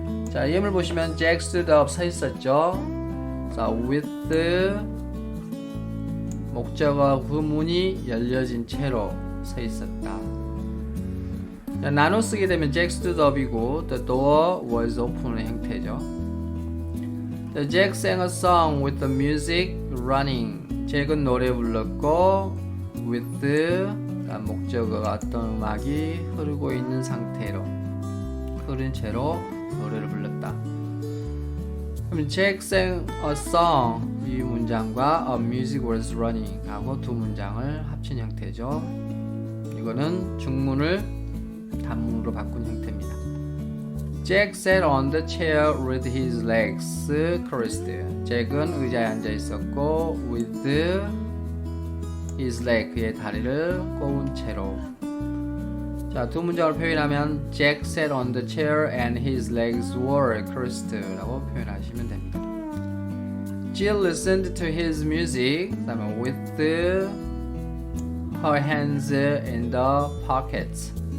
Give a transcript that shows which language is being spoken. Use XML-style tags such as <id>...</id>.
<ko>자, 예물 보시면</ko> <en>Jack stood up</en> <ko>서 있었죠. 자, with 목적어 그 문이 열려진 채로 서 있었다. 자, 나눠 쓰게 되면</ko> <en>Jack stood up</en> <ko>이고</ko> <en>the door was open</en> <ko>의 형태죠.</ko> <en>The Jack sang a song with the music running.</en> <ko>잭은 노래 불렀고 with 목적어가 어떤 음악이 흐르고 있는 상태로 흐른 채로 노래를 불렀다. 그럼</ko> <en>Jack sang a song</en> <ko>이 문장과</ko> <en>a music was running</en> <ko>하고 두 문장을 합친 형태죠. 이거는 중문을 단문으로 바꾼 형태입니다.</ko> <en>Jack sat on the chair with his legs crossed.</en> <ko>잭은 의자에 앉아 있었고 with his leg 그의 다리를 꼬은 채로. 자, 두 문장을 표현하면</ko> <en>Jack sat on the chair and his legs were crossed</en> <ko>라고 표현하시면 됩니다.</ko> <en>Jill listened to his music with her hands in the pockets.</en>